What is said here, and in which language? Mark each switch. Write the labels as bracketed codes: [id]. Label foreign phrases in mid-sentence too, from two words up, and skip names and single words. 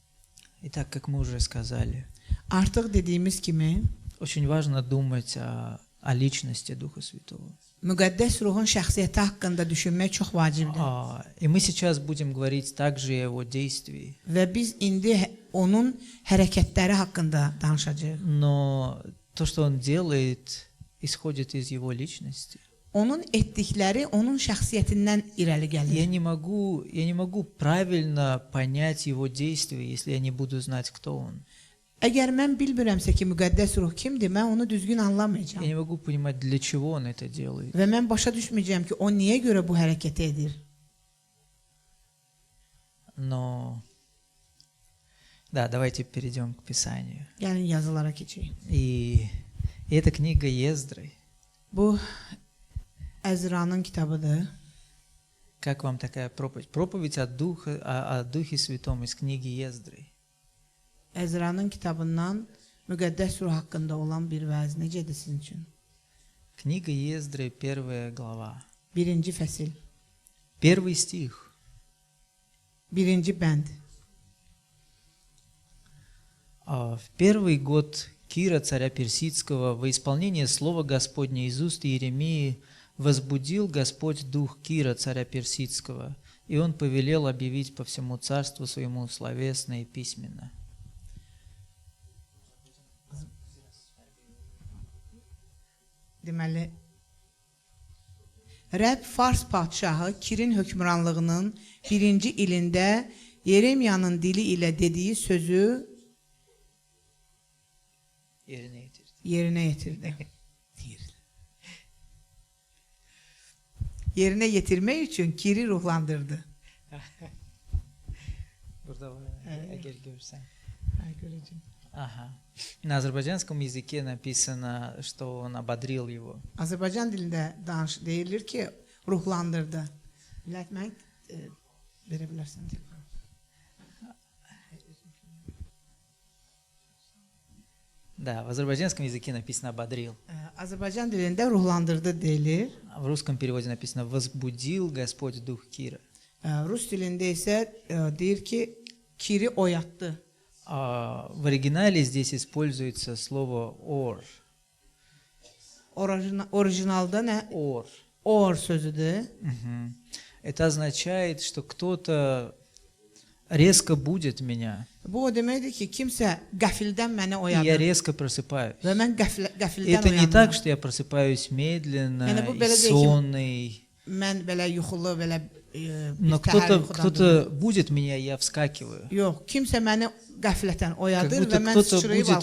[ru] Итак, как мы уже сказали, [az] Artıq dediyimiz kimi, [ru] очень важно думать о о личности Духа Святого. [az] Müqəddəs ruhun şəxsiyyəti haqqında düşünmək çox vacibdir. [ru] И мы сейчас будем говорить также о его действии. [az] Və biz indi onun hərəkətləri haqqında danışacağıq. [ru] Но то, что он делает, исходит из его личности. [az] Onun etdikləri onun şəxsiyyətindən irəli gəlir. [ru] Я не могу правильно понять его действия, если я не буду знать, кто он. [az] Əgər mən bilmirəmsə ki, müqəddəs ruh kimdir, mən onu düzgün anlamayacağam. [ru] Я не могу понимать, для чего он это делает. [az] Və mən başa düşməyəcəm ki, o niyə görə bu hərəkəti edir. [ru] Но да, давайте перейдем к Писанию. [az] Yəni yazılara keçək. [ru] И эта книга Ездры. [az] Bu Əzra'nın kitabıdır. [ru] Как вам такая проповедь? Проповедь о Духе Святом из книги Ездры. [az] Əzra'nın kitabından müqəddəs ruh haqqında olan bir vəz necədir sizin üçün? [ru] Книга Ездры, 1 глава. [az] 1-ci fəsil, [ru] 1 стих. [az] 1-ci bənd. [ru] В первый год Кира, царя Персидского, во исполнение слова Господня из уст Иеремии возбудил Господь дух Кира, царя Персидского, и он повелел объявить по всему царству своему словесно и письменно. [az] Deməli, Rəbb Fars padşahı Kirin hökmranlığının 1-ci ilində Yeremiyanın dili ilə dediyi sözü yerinə yetirdi. Yerinə yetirmək üçün Kiri ruhlandırdı. Burada əgər görsən. Görəcəm. [ru] Ага. На азербайджанском языке написано, что он ободрил его. [az] Azərbaycan dilində deyilir ki, ruhlandırdı. Bilət mən verə bilərsən. [ru] Да, в азербайджанском языке написано ободрил. [az] Azərbaycan dilində ruhlandırdı deyilir. [ru] В русском переводе написано возбудил Господь дух Кира. [az] Rus dilində isə deyir ki, Kiri oyatdı. [ru] В оригинале здесь используется слово «ор». [az] Orijinalda nə? [ru] «Ор». [az] Or sözüdür. [ru] Это означает, что кто-то резко будит меня. [az] Bu o deməkdir ki, kimsə qəfildən məni [ru] И я [az] oyadır. [ru] резко просыпаюсь. [az] Və mən qəfildən [ru] Это не так, [az] oyandım. [ru] что я просыпаюсь медленно [az] Yani bu [ru] и [az] belə deyil ki, [ru] сонный. [az] mən belə yuxulu, belə [ru] Но [az] bir təhər yuxudan [ru] кто-то будет меня, и я вскакиваю. [az] Yox, kimsə məni qəflətən [ru] Как [az] oyadır [ru] будто [az] və mən [ru] кто-то [az] sıçrayıb [ru] будет